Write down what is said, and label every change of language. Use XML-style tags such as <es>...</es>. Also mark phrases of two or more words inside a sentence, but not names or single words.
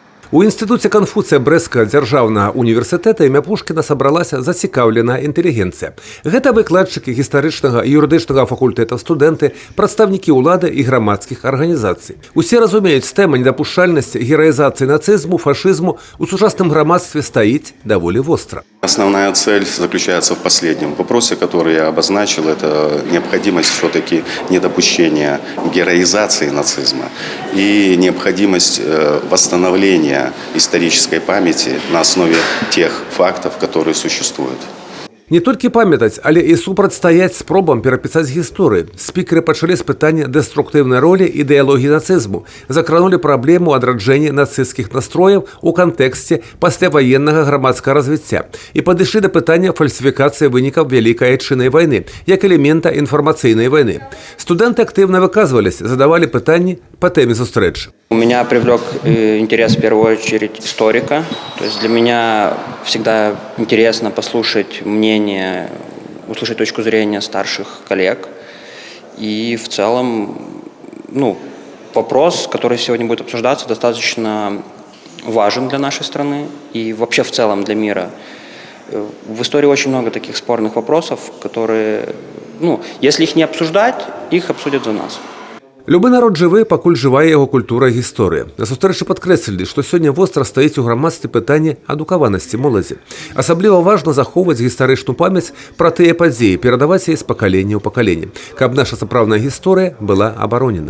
<be>У інстытуце Канфуцыя Брэсцкага дзяржаўнага універсітэта імя Пушкіна сабралася зацікаўленая інтэлігенцыя. Гэта выкладчыкі гістарычнага і юрыдычнага факультэтаў, студэнты, прадстаўнікі ўлады і грамадскіх арганізацый. Усе разумеюць, тэма недапушчальнасці гераізацыі нацызму, фашызму у сучасным грамадстве стаіць даволі востра.</be> <ru>Основная цель заключается в последнем вопросе, который я обозначил. Это необходимость все-таки недопущения героизации нацизма и необходимость восстановления исторической памяти на основе тех фактов, которые существуют.</ru> <be>Не толькі памятаць, але і супрацьстаяць спробам перапісаць гісторыю. Спікеры пачалі з пытання дэструктыўнай ролі ідэалогіі нацызму, закранулі праблему адраджэння нацысцкіх настрояў у кантэксце пасляваеннага грамадскага развіцця і падышлі да пытання фальсіфікацыі вынікаў Вялікай Айчыннай вайны як элемента інфармацыйнай вайны. Студэнты актыўна выказваліся, задавалі пытанні па тэме сустрэчы.</be> <ru>У меня привлек интерес в первую очередь историка. То есть для меня всегда интересно послушать мнение, услышать точку зрения старших коллег. И в целом, вопрос, который сегодня будет обсуждаться, достаточно важен для нашей страны и вообще в целом для мира. В истории очень много таких спорных вопросов, которые, если их не обсуждать, их обсудят за нас.</ru> <be>Любы народ жывы, пакуль жывая яго культура і гісторыя. На сустрэчы падкрэслілі, што сёння востра стаіць у грамадстве пытанне адукаванасці моладзі. Асабліва важна захоўваць гістарычную памяць пра тыя падзеі, перадаваць яе з пакалення ў пакаленне, каб наша сапраўдная гісторыя была абаронена.</be>